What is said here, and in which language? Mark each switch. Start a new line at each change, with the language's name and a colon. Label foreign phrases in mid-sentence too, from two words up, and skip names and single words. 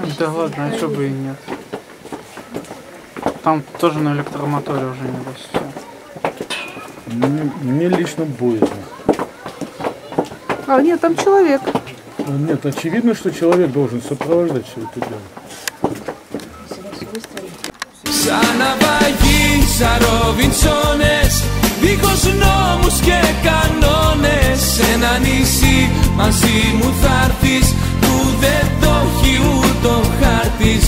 Russian: Да ладно, а что бы и нет. Там тоже на электромоторе уже не растет. Мне лично боязно. А, нет, там человек. Нет, очевидно, что человек должен сопровождать все это дело.
Greek: Σαν ναυαγοί, σαν Ροβινσόνες, δίχως νόμους και κανόνες. Σε ένα νησί μαζί μου θα'ρθεις, που δεν το έχει ούτε ο χάρτης.